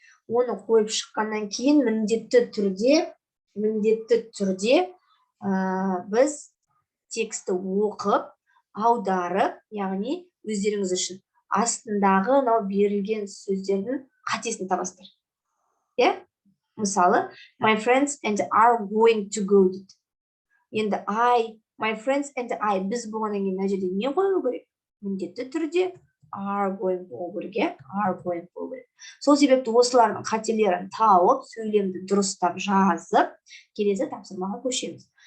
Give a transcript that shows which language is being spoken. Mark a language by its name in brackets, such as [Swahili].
[Kazakh] Оны қойып шыққаннан кейін міндетті түрде біз текстті оқып, аударып, яғни өздеріңіз үшін астындағы мынау берілген сөздердің қатесін табасыздар. Мысалы, [English] my friends and I are going to go [Kazakh] дейді. Енді [English] my friends and I, [Kazakh] біз болғаннан кейін мына жерде не қою керек? Міндетті түрде are going болу керек, are going болу керек. Сол себепті осылардың қателерін тауып, сөйлемді дұрыстап жазып, келесі тапсырмаға көшеміз.